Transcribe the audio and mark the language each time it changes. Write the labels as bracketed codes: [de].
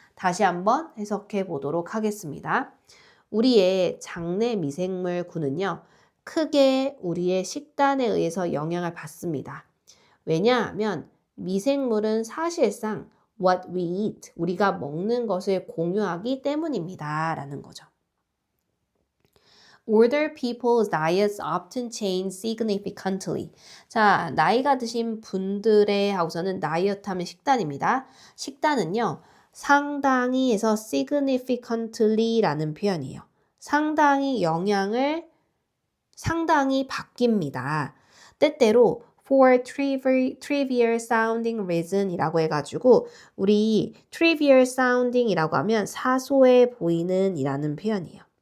[ko] 다시 한번 해석해 보도록 하겠습니다. 우리의 장내 미생물군은요, 크게 우리의 식단에 의해서 영향을 받습니다. 왜냐하면 미생물은 사실상 [en] what we eat, [ko] 우리가 먹는 것을 공유하기 때문입니다. 라는 거죠. [en] Older people's diets often change significantly. [ko] 자, 나이가 드신 분들의 하고서는 다이어트 하면 식단입니다. 식단은요, 상당히 해서 significantly라는 표현이에요. 상당히 바뀝니다. 때때로 [en] for trivial sounding reason [ko] 이라고 해가지고 우리 trivial sounding이라고 하면 사소해 보이는 이라는 표현이에요.